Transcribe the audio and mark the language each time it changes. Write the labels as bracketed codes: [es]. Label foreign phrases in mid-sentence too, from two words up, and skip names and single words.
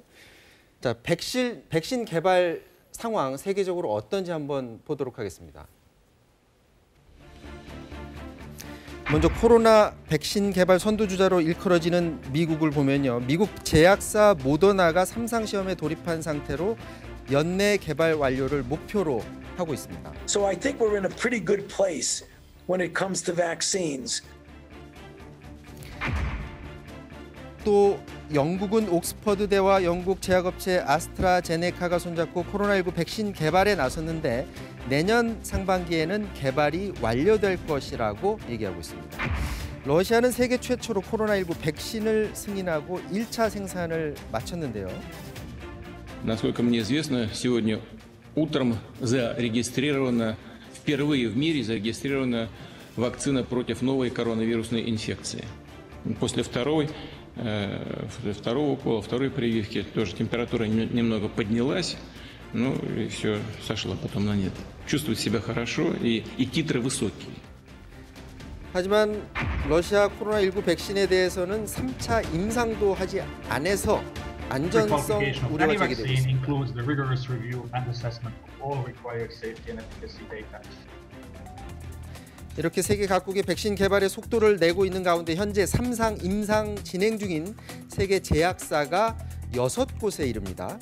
[ko] 자, 백신 개발 상황 세계적으로 어떤지 한번 보도록 하겠습니다. 먼저 코로나 백신 개발 선두주자로 일컬어지는 미국을 보면요. 미국 제약사 모더나가 3상 시험에 돌입한 상태로 연내 개발 완료를 목표로 하고 있습니다. [en] So I think we're in a pretty good place when it comes to vaccines. [ko] 또 영국은 옥스퍼드대와 영국 제약업체 아스트라제네카가 손잡고 코로나19 백신 개발에 나섰는데 내년 상반기에는 개발이 완료될 것이라고 얘기하고 있습니다. 러시아는 세계 최초로 코로나19 백신을 승인하고 1차 생산을 마쳤는데요. [ru] Насколько мне известно, сегодня утром впервые в мире зарегистрирована вакцина против новой коронавирусной инфекции. После второго укола, второй прививки тоже температура немного поднялась, ну и все, сошла потом на нет. Чувствует себя хорошо и титры высокие. [ko] 하지만 러시아 코로나19 백신에 대해서는 3차 임상도 하지 않아서 안전성 우려가 제기되고 있습니다. 이렇게 세계 각국의 백신 개발의 속도를 내고 있는 가운데 현재 3상 임상 진행 중인 세계 제약사가 6곳에 이릅니다.